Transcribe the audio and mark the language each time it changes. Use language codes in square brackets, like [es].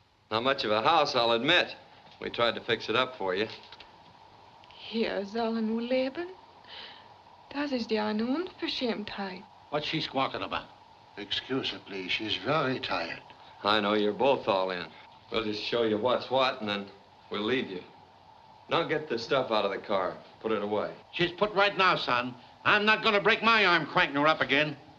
[en] Not much of a house, I'll admit. We tried to fix it up for you. [de] Hier sollen wir leben. Das ist ja eine Unverschämtheit. [en] What's she squawking about? Excuse her, please. She's very tired. I know you're both all in. We'll just show you what's what, and then we'll leave you. Now get the stuff out of the car. Put it away. She's put right now, son. I'm not going to break my arm cranking her up again.